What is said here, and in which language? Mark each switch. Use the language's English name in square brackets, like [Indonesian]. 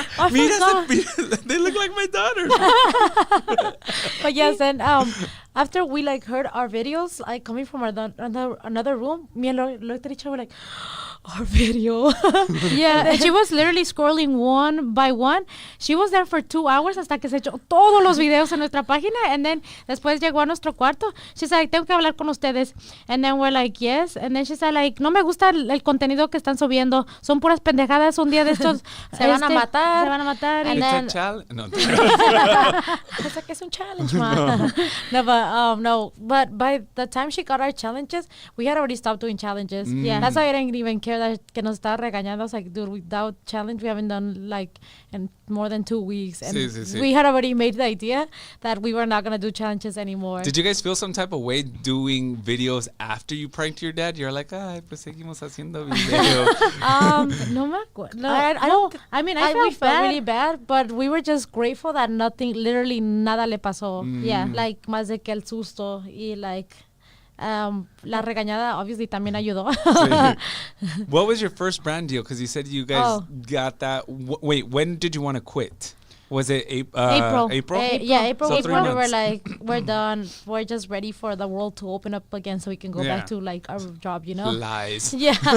[Spanish] Mira, [English] they look like my daughter. But yes, and after we like heard our videos like coming from another room, me and Laura looked at each other like, our video. Yeah, and she was literally scrolling one by one. She was there for 2 hours [Spanish] hasta que se echó todos los videos en nuestra página, [English] and then [Spanish] después llegó a nuestro cuarto. [English] She's like, [Spanish] tengo que hablar con ustedes. [English] And then we're like, yes. And then she said like, [Spanish] no me gusta el contenido que están subiendo. Son puras pendejadas. Un día de estos Se van a matar. [English] And It's then, a challenge. No, It's like, it's a challenge, man. No, but by the time she got our challenges, we had already stopped doing challenges. Yeah, that's why I didn't even care that [Spanish] que nos estaba regañando. [English] I was like, dude, without challenge we haven't done like in more than 2 weeks, and [Spanish] Sí. [English] we had already made the idea that we were not gonna do challenges anymore. Did you guys feel some type of way doing videos after you pranked your dad? You're like, [Spanish] ay, pues seguimos haciendo videos. no me acuerdo. [English] I don't. I mean, I we felt really bad, but we were just grateful that literally [Spanish] nada le pasó. [English] Yeah. [Spanish] Like, más de que el susto y like, la regañada [English] obviously [Spanish] también ayudó. [English] What was your first brand deal? Because you said you guys got that. Wait, when did you want to quit? Was it April? April. So we were like, we're done. We're just ready for the world to open up again so we can go back to like our job, you know? Lies. Yeah.